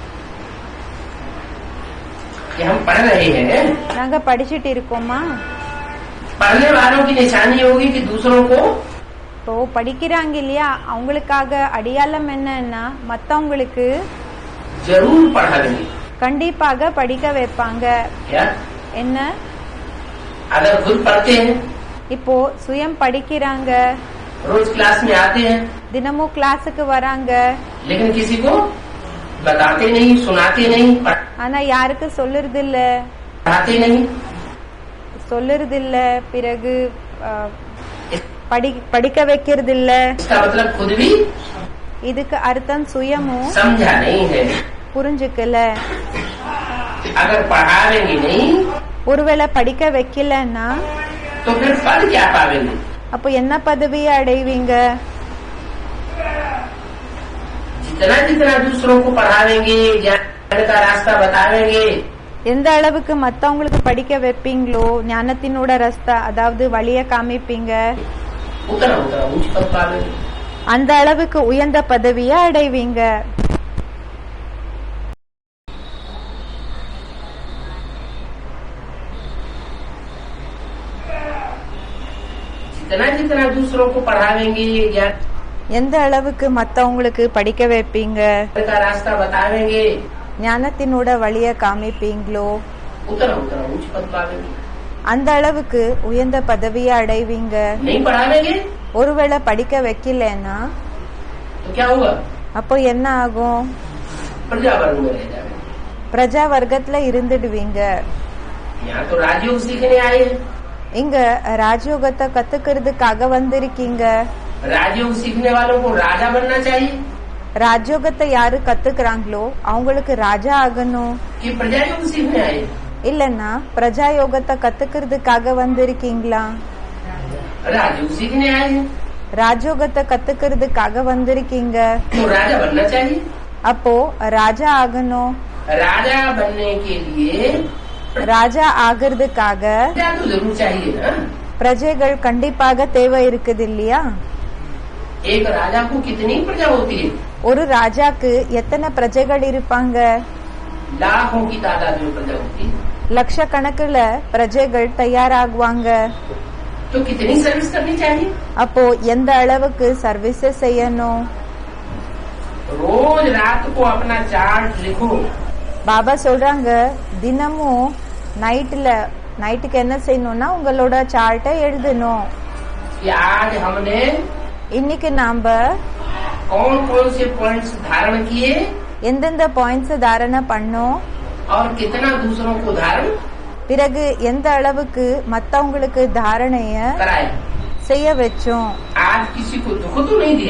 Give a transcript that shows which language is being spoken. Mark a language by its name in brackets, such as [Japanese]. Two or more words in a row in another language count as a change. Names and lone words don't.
[Hindi] कि हम पढ़ रहे हैं। [Tamil] நாங்க படிச்சுட்டு இருக்கோமா? [Hindi] पढ़ने वालों की निशानी होगी कि दूसरों को [Tamil] இப்போ படிக்கிறாங்க இல்லையா அவங்களுக்காக அடையாளம் என்னன்னா மத்தவங்களுக்கு [Hindi] जरूर पढ़ाएंगे। [Tamil] கண்டிப்பாக படிக்க வைப்பாங்க। [Hindi] क्या [Tamil] என்ன? [Hindi] अगर खुद पढ़ते हैं, [Tamil] இப்போ சுயம் படிக்கிறாங்க, [Hindi] रोज क्लास में आते हैं, [Tamil] தினமும் கிளாஸுக்கு வராங்க, [Hindi] लेकिन किसी को बताते नहीं, सुनाते नहीं, [Tamil] ஆனா யாருக்கு சொல்லுறது இல்ல, [Hindi] पढ़ाते नहीं। [Tamil] சொல்லுறதில்ல, பிறகு படிக்க வைக்கிறதில்ல। [Hindi] इसका मतलब खुद भी [Tamil] இதுக்கு அர்த்தம் சுயமும் [Hindi] समझा नहीं है। [Tamil] புரிஞ்சுக்கல। [Hindi] अगर पढ़ावेंगे नहीं, [Tamil] ஒருவேளை படிக்க வைக்கலன்னா [Hindi] तो फिर पद क्या पावेंगे? [Tamil] அப்போ என்ன பதவியை அடைவீங்க? [Hindi] जितना जितना दूसरों को पढ़ावेंगे, ज्ञान का रास्ता बतावेंगे, [Tamil] எந்த அளவுக்கு மத்தவங்களுக்கு படிக்க வைப்பீங்களோ, ஞானத்தினோட ரஸ்தா அதாவது வழிய காமிப்பீங்க, [Hindi] उतना उतना ऊंच पद पावेंगे। [Tamil] அந்த அளவுக்கு உயர்ந்த பதவியை அடைவீங்க। [Hindi] जितना जितना दूसरों को पढ़ावेंगे, ज्ञान [Tamil] எந்த அளவுக்கு மத்தவங்களுக்கு படிக்க வைப்பீங்க, [Hindi] का रास्ता बतावेंगे, [Tamil] ஞானத்தினோட வழிய காமிப்பீங்களோ, [Hindi] उतना उतना ऊंच पद पावेंगे। [Tamil] அந்த அளவுக்கு உயர்ந்த பதவியை அடைவீங்க। [Hindi] नहीं पढ़ावेंगे [Tamil] ஒருவேளை படிக்க வைக்கலன்னா [Hindi] तो क्या होगा? [Tamil] அப்போ என்ன ஆகும்? [Hindi] प्रजा वर्ग में रह जाएंगे। [Tamil] பிரஜா வர்க்கத்துல இருந்துடுவீங்க। [Hindi] यहाँ तो राजयोग सीखने आए हैं। [Tamil] இங்க ராஜயோகத்தை கத்துக்கிறதுக்காக வந்திருக்கீங்க। [Hindi] राजयोग सीखने वालों को राजा बनना चाहिए [Tamil] ராஜயோகத்தை யாரு கத்துக்கிறாங்களோ அவங்களுக்கு ராஜா ஆகணும்। [Hindi] कि प्रजा योग सीखने आए? [Tamil] இல்லன்னா பிரஜா யோகத்தை கத்துக்கிறதுக்காக வந்திருக்கீங்களா? [Hindi] राजयोग सीखने आए हैं [Tamil] ராஜயோகத்தை கத்துக்கிறதுக்காக வந்திருக்கீங்க। [Hindi] तो राजा बनना चाहिए। [Tamil] அப்போ ராஜா ஆகணும்। [Hindi] राजा बनने के लिए [Tamil] ராஜா ஆகிறதுக்காக [Hindi] प्रजा तो जरूर चाहिए ना। [Tamil] பிரஜைகள் கண்டிப்பாக தேவை இருக்குது இல்லையா? [Hindi] एक राजा को कितनी प्रजा होती है? [Tamil] ஒரு ராஜாக்கு எத்தனை பிரஜைகள் இருப்பாங்க? [Hindi] लाखों की तादाद में प्रजा होती है। [Tamil] லட்சக்கணக்குல பிரஜைகள் தயாராகுவாங்க। [Hindi] तो कितनी सर्विस करनी चाहिए? [Tamil] அப்போ எந்த அளவுக்கு சர்வீஸ் செய்யணும்? [Hindi] रोज रात को अपना चार्ट लिखो। [Tamil] பாபா சொல்றாங்க தினமும் நைட்டுக்கு என்ன செய்யணும்னா உங்களோட சார்ட்டை எழுதணும்। [Hindi] कि आज हमने [Tamil] இன்னைக்கு நாம [Hindi] कौन कौन से पॉइंट्स धारण किए [Tamil] எந்தெந்த பாயிண்ட்ஸ் தாரணை பண்ணோம், [Hindi] और कितना दूसरों को धारण [Tamil] பிறகு எந்த அளவுக்கு மத்தவங்களுக்கு தாரணைய [Hindi] कराया। [Tamil] செய்ய வச்சோம்। [Hindi] आज किसी को दुख तो नहीं दिया।